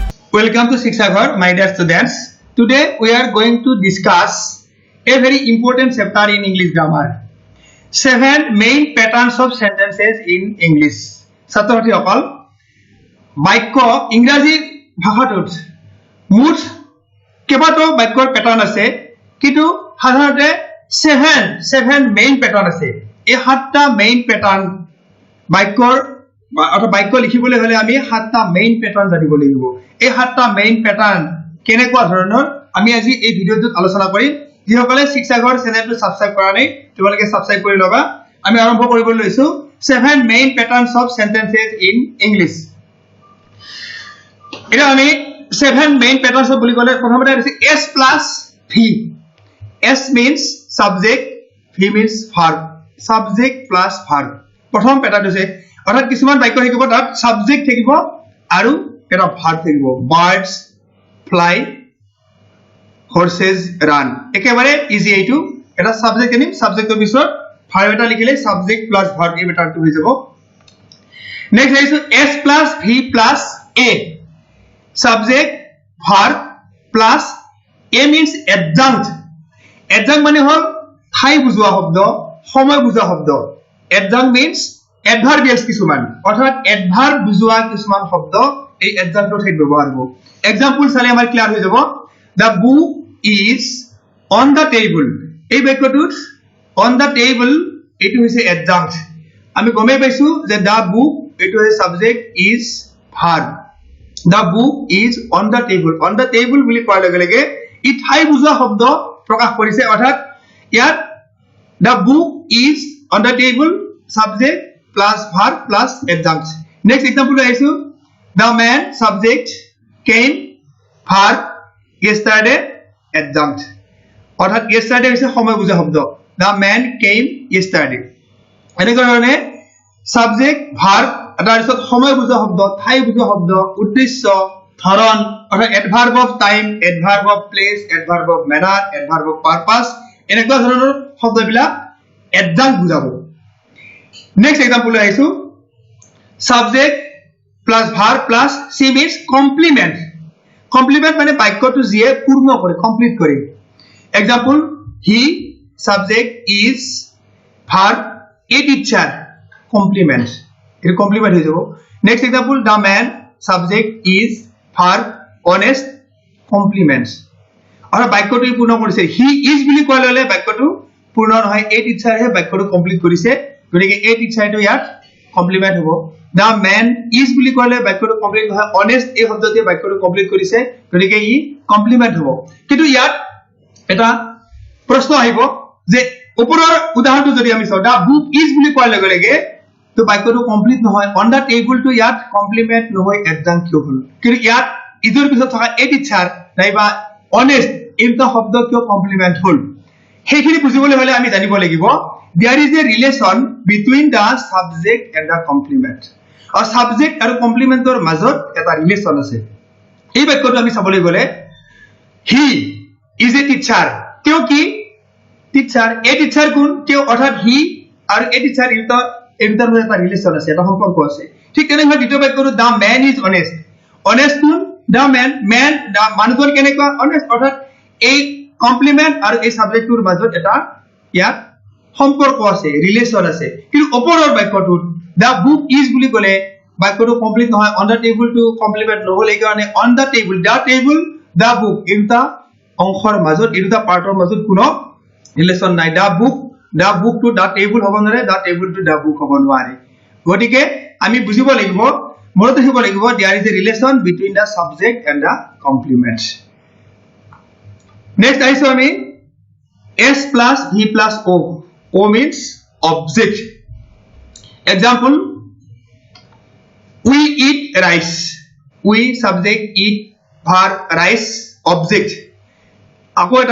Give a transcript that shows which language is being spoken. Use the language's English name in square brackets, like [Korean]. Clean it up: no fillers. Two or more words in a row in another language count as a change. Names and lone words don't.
[English] Welcome to Sikshaghar, my dear students. Today we are going to discuss a very important chapter in English grammar. 7 main patterns of sentences in English. [Assamese] ছাত্রছাত্রী সকল বাক্য ইংৰাজী ভাষাটোত মুঠ কেইবাটাও বাক্যৰ প্যাটাৰ্ন আছে কিন্তু সাধাৰণতে 7 [English] main pattern [Assamese] আছে এই 7টা [English] main pattern [Assamese] বাক্যৰ অথবা বাক্য লিখিবলৈ হলে আমি 7টা [English] main pattern [Assamese] জানিব লাগিব এই 7টা [English] main pattern [Assamese] কেনেকুৱা ধৰণৰ আমি আজি এই ভিডিওটোত আলোচনা কৰিম যিসকলে শিক্ষাগৰ চেনেলটো সাবস্ক্ৰাইব কৰা নাই তোমালোকে সাবস্ক্ৰাইব কৰি লবা আমি আৰম্ভ কৰিবলৈ লৈছো [English] 7 main patterns of sentences in English [Assamese] এটা আমি [English] 7 main patterns of [Assamese] বুলি ক'লে প্ৰথমতে আছে [English] s plus v s means subject v means verb subject plus verb [Assamese] প্ৰথম প্যাটাৰ্ন আছে অৰ্থাৎ কিছুমান বাক্য থাকিব তাত subject থাকিব আৰু এটা verb থাকিব [English] birds fly horses run [Assamese] একেবাৰে ইজি এইটো এটা সাবজেক্ট এনিম সাবজেক্টৰ পিছত verb এটা লিখিলে [English] subject plus verb [Assamese] এই প্যাটাৰ্নটো হৈ যাব নেক্সট আছে [English] s plus v plus a subject verb plus a means adjunct adjunct [Assamese] মানে হল ঠাই বুজোৱা শব্দ সময় বুজোৱা শব্দ [English] adjunct means adverbials [Assamese] কিছুমান অৰ্থাৎ adverb বুজোৱা কিছুমান শব্দ এই adjunctৰ ঠাইত ব্যৱহাৰ হ'ব এক্সাম্পল চালে আমাৰ ক্লিয়াৰ হৈ যাব [English] the book is on the table [Assamese] এই বাক্যটোত [English] on the table it is a adjunct [Assamese] আমি গমে পাইছো যে [English] the book it is subject is verb the book is on the table [Assamese] বুলি কোৱাৰ লগে লগে ই ঠাই বুজোৱা শব্দ প্ৰকাশ কৰিছে অৰ্থাৎ ইয়াত [English] the book is on the table subject plus verb plus adjunct next example আইছো the man subject came verb yesterday adjunct [Assamese] অর্থাৎ yesterday হৈছে সময় বুজা শব্দ [English] the man came yesterday [Assamese] এনেকুৱা ধৰণে [English] subject verb [Assamese] তাৰ পিছত সময় বুজা শব্দ ঠাই বুজা শব্দ উদ্দেশ্য ধৰণ অৰ্থাৎ [English] adverb of time adverb of place adverb of manner adverb of purpose [Assamese] এনেকুৱা ধৰণৰ শব্দবিলাক adjunct বুজাব [English] next example আহিছো subject plus verb plus c means complement complement [Assamese] মানে বাক্যটো যিয়ে পূৰ্ণ কৰে কমপ্লিট কৰে [English] example he subject is verb a teacher complement it complement [Assamese] হৈ যাব [English] next example the man subject is verb honest complements [Assamese] আৰু বাক্যটো পূৰ্ণ কৰিছে [English] he is [Assamese] বুলি কোৱা ললে বাক্যটো পূৰ্ণ নহয় [English] a teacher [Assamese] হে বাক্যটো কমপ্লিট কৰিছে গতিকে [English] a teacher [Assamese] টো ইয়াত কমপ্লিমেন্ট হ'ব [English] the man is [Assamese] বুলি ক'লে বাক্যটো কমপ্লিট হয় honest এই শব্দতে বাক্যটো কমপ্লিট কৰিছে গতিকে ই কমপ্লিমেন্ট হ'ব কিন্তু ইয়াত এটা প্ৰশ্ন আহিব যে ওপৰৰ উদাহৰণটো যদি আমি চাওঁ [English] the book is [Assamese] বুলি কোৱাৰ লগে লগে তো বাক্যটো কমপ্লিট নহয় [English] on the table [Assamese] টো ইয়াত কমপ্লিমেন্ট নহয় adjunct কিয় হ'ল কিন্তু ইয়াত ইজৰ পিছত থকা a teacher নাইবা honest এইটা শব্দ কিয় কমপ্লিমেন্ট হ'ল সেইখিনি বুজিবলৈ হলে আমি জানিব লাগিব [English] there is a relation between the subject and the complement [Assamese] or subject আৰু complementor মাজত এটা ৰিলেচন আছে এই বাক্যটো আমি চাবলৈ গলে [English] he is a teacher [Assamese] কিয় কি টিচাৰ [English] a teacher [Assamese] কোন কিয় অৰ্থাৎ he আৰু [English] a teacher [Assamese] এটা মাজত এটা ৰিলেচন আছে এটা সম্পৰ্ক আছে ঠিক তেনেকৈ দ্বিতীয় বাক্যটো the [English] man is honest honest [Assamese] কোন [English] the man the [Assamese] মানুহজন কেনেকুৱা honest অৰ্থাৎ এই কমপ্লিমেন্ট আৰু এই সাবজেক্টৰ মাজত এটা ইয়াত সম্পৰ্ক আছে ৰিলেচন আছে কিন্তু ওপৰৰ বাক্যটোত [English] the book is [Assamese] বুলি ক'লে বাক্যটো কমপ্লিট নহয় [English] on the table [Assamese] টো কমপ্লিমেন্ট নহলে কাৰণে [English] on the table the book [Assamese] এটা অংশৰ মাজত এটা পাৰ্টৰ মাজত কোনো ৰিলেচন নাই [English] the book to the table [Assamese] হ'ব নোৱাৰে [English] the table to the book [Assamese] হ'ব নোৱাৰে গতিকে আমি বুজিব লাগিব মনত ৰাখিব লাগিব [English] there is a relation between the subject and the complement next [Assamese] আহিছো আমি [English] s plus v plus o means object example we eat rice we subject eat verb rice object [Assamese] আকৌ এটা